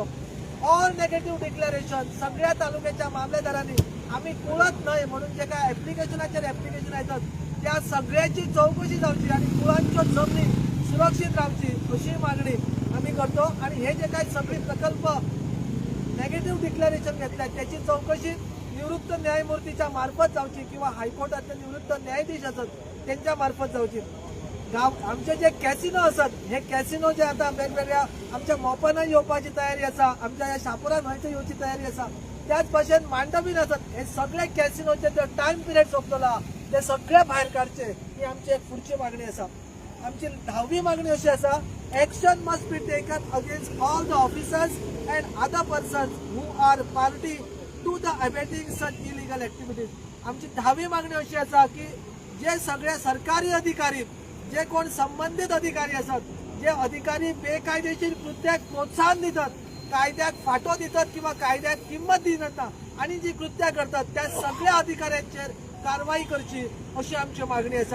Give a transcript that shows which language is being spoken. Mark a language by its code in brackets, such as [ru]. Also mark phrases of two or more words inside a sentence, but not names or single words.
[en] All negative declaration [mr] सगळ्या तालुक्याच्या मामलेदारांनी आम्ही कुळत नाही म्हणून जे काय ऍप्लिकेशन येतात त्या सगळ्याची चौकशी जावची आणि कुळांच्यो जमनी सुरक्षित रावची अशी मागणी आम्ही करतो. आणि हे जे काही सगळे प्रकल्प [en] negative declaration [mr] घेतल्यात त्याची चौकशी निवृत्त न्यायमूर्तीच्या मार्फत जावची किंवा हायकोर्टातले निवृत्त न्यायाधीश असत त्यांच्या मार्फत जावची. [kok] आमचे जे कॅसिनो असत, हे कॅसिनो जे आता वेगवेगळ्या आमच्या मोपाना येवपाची तयारी आसा, आमच्या ह्या शापोरा न्हंयच्या येवची तयारी आसा, त्याच भाशेन मांडवीन असत, हे सगळे कॅसिनोचे जो [en] time period [kok] सोंपतला ते सगळे भायर काडचे, ही आमची एक पुढची मागणी आसा. आमची 10वी मागणी अशी आसा, [en] Action must be taken against all the officers and other persons who are party to the abetting such illegal activities. [kok] आमची 10वी मागणी अशी आसा की जे सगळे सरकारी अधिकारी, जे कोण संबंधित अधिकारी असतात जे अधिकारी बेकायदेशीर कृत्याक प्रोत्साहन दितात, कायद्याक फाटो दितात किंवा कायद्याक किंमत दिनात आणि जी कृत्या करतात त्या सगळ्या अधिकाऱ्यांचेर कारवाई करची अशी आमची मागणी आसा.